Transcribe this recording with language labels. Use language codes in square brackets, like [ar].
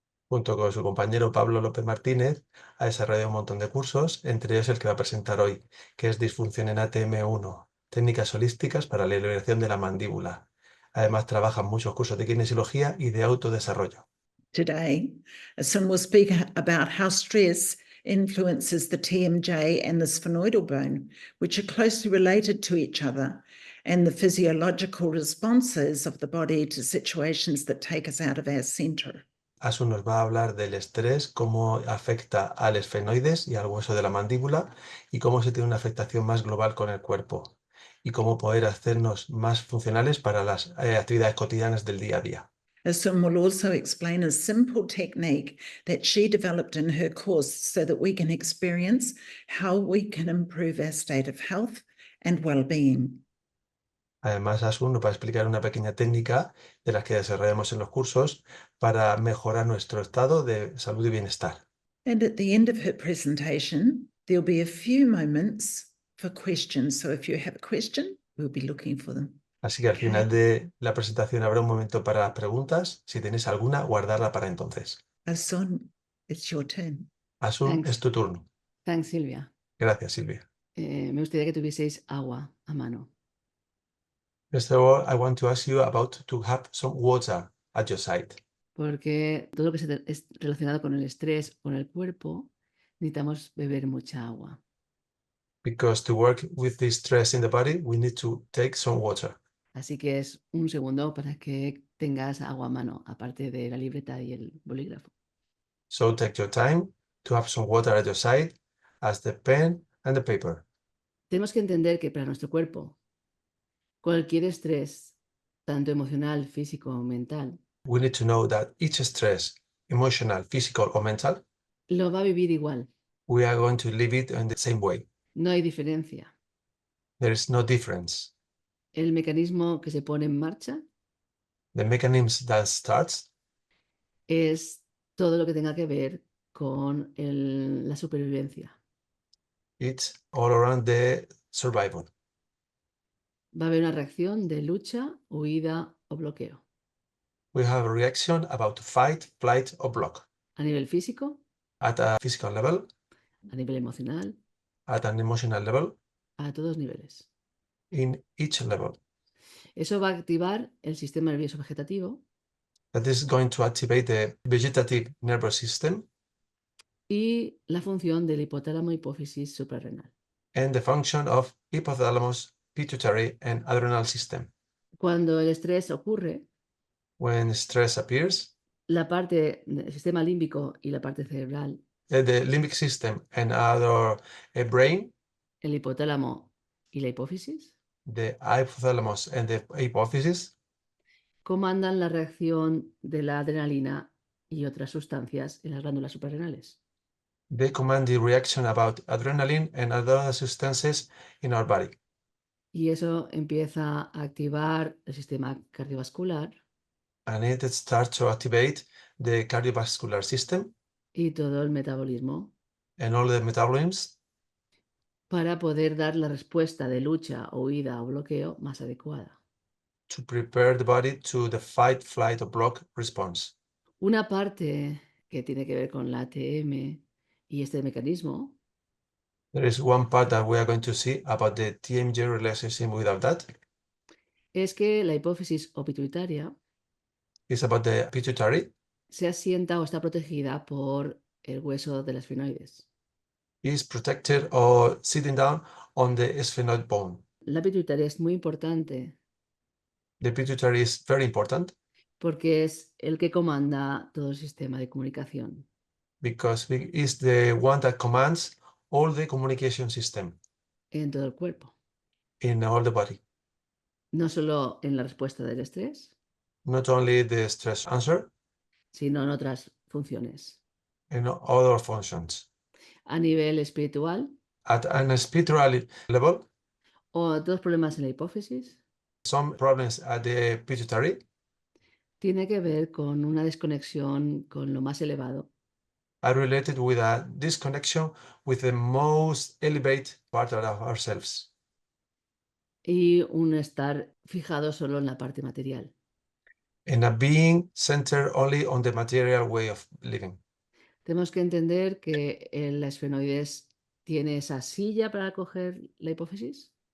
[es] Junto con su compañero Pablo López Martínez, ha desarrollado un montón de cursos, entre ellos el que va a presentar hoy, que es Disfunción en ATM1, técnicas holísticas para la liberación de la mandíbula. Además, trabaja en muchos cursos de kinesiología y de autodesarrollo. [en] Today, Sun will speak about how stress influences the TMJ and the sphenoidal bone, which are closely related to each other, and the physiological responses of the body to situations that take us out of our center. [es] Asun nos va a hablar del estrés, cómo afecta al esfenoides y al hueso de la mandíbula y cómo se tiene una afectación más global con el cuerpo y cómo poder hacernos más funcionales para las actividades cotidianas del día a día. [en] Asun will also explain a simple technique that she developed in her course so that we can experience how we can improve our state of health and well-being. [es] Además, Asun nos va a explicar una pequeña técnica de las que desarrollamos en los cursos para mejorar nuestro estado de salud y bienestar. [en] And at the end of her presentation, there'll be a few moments for questions. So if you have a question, we'll be looking for them. [es] Así que al final de la presentación habrá un momento para las preguntas. Si tenéis alguna, guardarla para entonces. [en] Asun, it's your turn. [es] Asun, [en] Thanks. [es] es tu turno. [en] Thanks, Silvia. [es] Gracias, Silvia. Me gustaría que tuvieseis agua a mano. [en] First of all, I want to ask you about to have some water at your side. [es] porque todo lo que es relacionado con el estrés o con el cuerpo, necesitamos beber mucha agua. [en] Because to work with this stress in the body, we need to take some water. [es] Así que es un segundo para que tengas agua a mano, aparte de la libreta y el bolígrafo. [en] So take your time to have some water at your side, as the pen and the paper. [es] Tenemos que entender que para nuestro cuerpo, cualquier estrés, tanto emocional, físico o mental, [en] We need to know that each stress, emotional, physical, or mental, [es] lo va a vivir igual. [en] we are going to live it in the same way. [es] No hay diferencia. [en] There is no difference. [es] El mecanismo que se pone en marcha [en] The mechanism that starts [es] es todo lo que tenga que ver con la supervivencia. [en] it's all around the survival. [es] Va a haber una reacción de lucha, huida o bloqueo. [en] We have a reaction about fight, flight, or block. [es] A nivel físico, [en] At a physical level, [es] a nivel emocional, [en] at an emotional level, [es] a todos niveles. [en] in each level. [es] Eso va a activar el sistema nervioso vegetativo [en] That is going to activate the vegetative nervous system [es] y la función del hipotálamo hipófisis suprarrenal. [en] and the function of hypothalamus, pituitary, and adrenal system. [es] Cuando el estrés ocurre, [en] When stress appears, [es] la parte del sistema límbico y la parte cerebral, [en] the limbic system and other brain, [es] el hipotálamo y la hipófisis, [en] the hypothalamus and the hypophysis, [es] comandan la reacción de la adrenalina y otras sustancias en las glándulas suprarrenales. [en] they command the reaction about adrenaline and other substances in our body. [es] Y eso empieza a activar el sistema cardiovascular [en] And it starts to activate the cardiovascular system [es] y todo el metabolismo [en] and all the metabolisms [es] para poder dar la respuesta de lucha, huida o bloqueo más adecuada. [en] to prepare the body to the fight, flight, or block response. [es] Una parte que tiene que ver con la ATM y este mecanismo [en] There is one part that we are going to see about the TMJ relationship without that. [es] es que la hipófisis o pituitaria [en] It's about the pituitary. [es] se asienta o está protegida por el hueso de la esfenoides. [en] Is protected or sitting down on the sphenoid bone. [es] La pituitaria es muy importante [en] The pituitary is very important [es] porque es el que comanda todo el sistema de comunicación. [en] because it is the one that commands all the communication system [es] En todo el cuerpo, [en] in all the body. [es] no solo en la respuesta del estrés, [en] Not only the stress answer, [es] sino en otras funciones. [en] and other functions. [es] A nivel espiritual, [en] At an spiritual level, [es] o dos problemas en la hipófisis, [en] some problems at the pituitary [es] tiene que ver con una desconexión con lo más elevado [en] are related with a disconnection with the most elevated part of ourselves [es] y un estar fijado solo en la parte material. [en] and a being centered only on the material way of living. [es] Tenemos que entender que la esfenoides tiene esa silla para coger la hipófisis